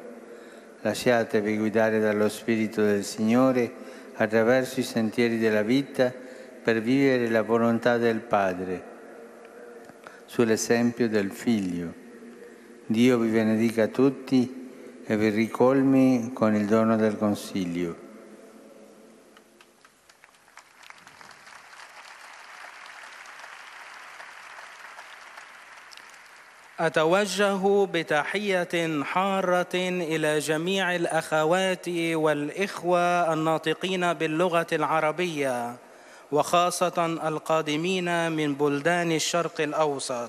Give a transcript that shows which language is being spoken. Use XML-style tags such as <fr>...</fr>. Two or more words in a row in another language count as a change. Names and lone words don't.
<it>Lasciatevi guidare dallo Spirito del Signore attraverso i sentieri della vita per vivere la volontà del Padre, sull'esempio del Figlio. Dio vi benedica tutti e vi ricolmi con il dono del Consiglio.</it> <ar>أتوجه بتحية حارة إلى جميع الأخوات والإخوة الناطقين باللغة العربية، وخاصة القادمين من بلدان الشرق الأوسط.</ar>